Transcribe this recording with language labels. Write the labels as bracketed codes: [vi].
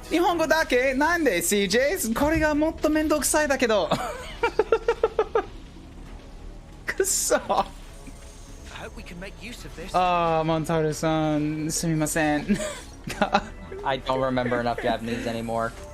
[ja] 日本語だけなんで CJ? これがもっとめんどくさいだけど。くそ。 [en] I hope we can make use of this. [ja] モンタルさん、すみません。 [en] I don't remember enough Japanese anymore.